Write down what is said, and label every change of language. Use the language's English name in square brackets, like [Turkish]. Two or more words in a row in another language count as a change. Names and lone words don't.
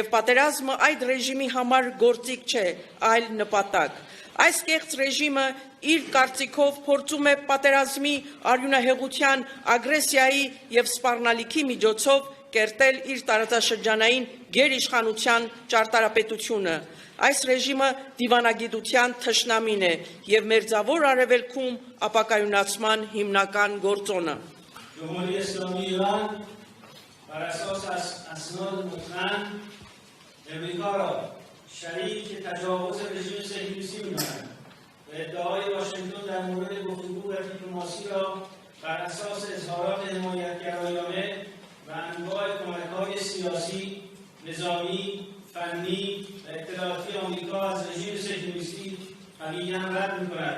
[Armenian] պատերազմը այդ ռեժիմի համար գործիք չէ, այլ նպատակ։ Այս կեղծ ռեժիմը իր կարծիքով փորձում է պատերազմի, արյունահեղության, ագրեսիայի եւ սպառնալիքի միջոցով կերտել իր տարածաշրջանային գերիշխանության ճարտարապետությունը։ Այս ռեժիմը դիվանագիտության թշնամին է եւ մերձավոր արևելքում ապակայունացման հիմնական գործոնը։ [Persian] جمهوری اسلامی ایران بر اساس اسناد مطمئن امریکا را شریک تجاوز رژیم صهیونیستی می‌داند و ادعای واشنگتن در مورد گفتگو و دیپلماسی را بر اساس اظهارات حمایتگرایانه و انواع کمک‌های سیاسی، نظامی، فنی و اطلاعاتی آمریکا از رژیم صهیونیستی قویاً رد می‌کند.